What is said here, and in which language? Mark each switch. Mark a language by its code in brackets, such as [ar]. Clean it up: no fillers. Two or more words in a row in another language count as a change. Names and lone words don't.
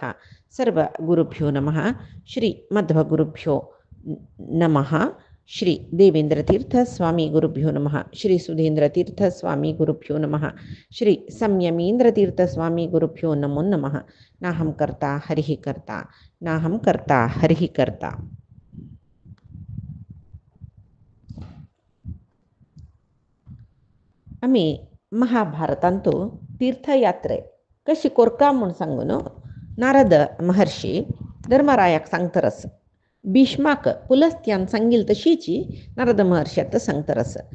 [sa] सर्वगुरुभ्यो नमः। श्री मध्वगुरुभ्यो नमः। श्री देवेंद्रतीर्थ स्वामी गुरुभ्यो नमः। श्री सुधींद्रतीर्थ स्वामी गुरुभ्यो नमः। श्री संयमींद्रतीर्थ स्वामी गुरुभ्यो नमो नमः। नाहं कर्ता हरिः कर्ता नाहं कर्ता हरिः कर्ता। [kok] आम्ही महाभारतांतू तीर्थयात्रे कशी कोरका म्हूण सांगून नारद महर्षी धर्मरायाक सांगतरस. भीष्माक पुलस्त्यान सांगिल तशीची नारद महर्षी आता सांगतरस.